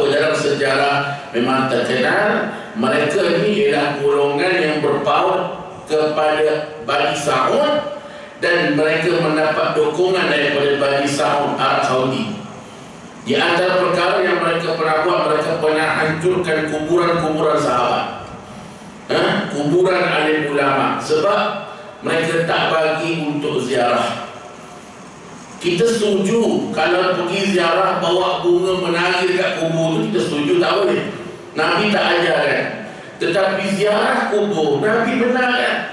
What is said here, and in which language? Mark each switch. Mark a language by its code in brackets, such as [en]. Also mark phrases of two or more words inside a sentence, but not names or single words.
[ms] Dalam sejarah memang terkenal mereka ni ialah golongan yang berpaut kepada Bani Sa'ud, dan mereka mendapat dukungan daripada Bani Sa'ud Arab Saudi. Di antara perkara yang mereka pernah buat, mereka pernah hancurkan kuburan-kuburan sahabat, kuburan alim ulama, sebab mereka tak bagi untuk ziarah. Kita setuju kalau pergi ziarah bawa bunga menari dekat kubur tu, kita setuju, tak boleh. Nabi tak ajarkan. Tetapi ziarah kubur Nabi benarkan.